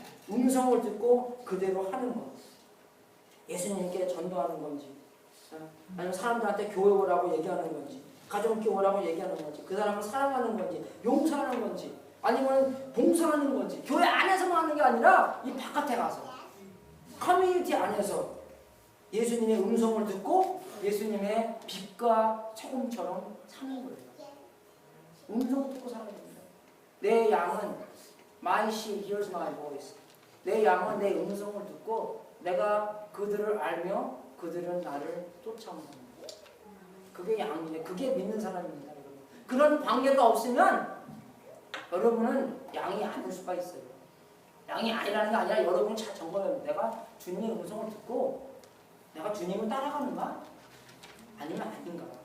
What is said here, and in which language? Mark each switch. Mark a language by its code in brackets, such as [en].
[ko] 음성을 듣고 그대로 하는 것. 예수님께 전도하는 건지, 아니면 사람들한테 교회 오라고 얘기하는 건지, 가정교회 오라고 얘기하는 건지, 그 사람을 사랑하는 건지, 용서하는 건지, 아니면 봉사하는 건지 교회 안에서만 하는 게 아니라 이 바깥에 가서 커뮤니티 안에서 예수님의 음성을 듣고 예수님의 빛과 소금처럼 사는 거예요. 음성 듣고 살아야 됩니다. 내 양은 [en] my sheep hears my voice. [ko] 내 양은 내 음성을 듣고 내가 그들을 알며 그들은 나를 쫓아온다. 그게 양이에요. 그게 믿는 사람입니다. 여러분. 그런 관계가 없으면 여러분은 양이 아닐 수가 있어요. 양이 아니라는 게 아니라 여러분이 잘 점검해요. 내가 주님의 음성을 듣고 내가 주님을 따라가는가? 아니면 아닌가?